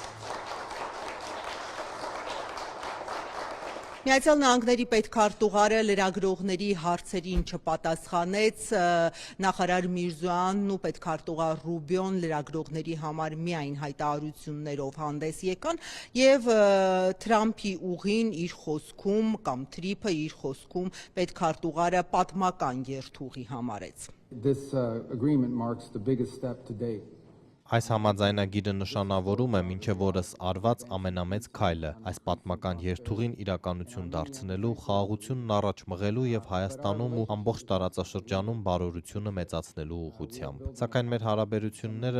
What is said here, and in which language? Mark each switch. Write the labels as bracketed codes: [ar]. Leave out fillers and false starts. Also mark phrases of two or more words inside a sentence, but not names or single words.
[hy] Միացյալ Նահանգների պետքարտուղարը լրագրողների հարցերին չպատասխանեց, նախարար Միրզոյանն ու պետքարտուղար Ռուբիոն լրագրողների համար միայն հայտարարություններով հանդես եկան եւ Թրամփի ուղին իր խոսքում կամ TRIP-ը իր խոսքում պետքարտուղարը պատմական երթուղի համարեց։ [en] This agreement marks the biggest step to date. [hy] Այս համաձայնագիրը նշանավորում է մինչև օրս արված ամենամեծ քայլը, այս պատմական երթուղին իրականություն դարձնելու, խաղաղությունն առաջ մղելու եւ Հայաստանում ու ամբողջ տարածաշրջանում բարօրությունը մեծացնելու ուղղությամբ։ Սակայն մեր հարաբերությունները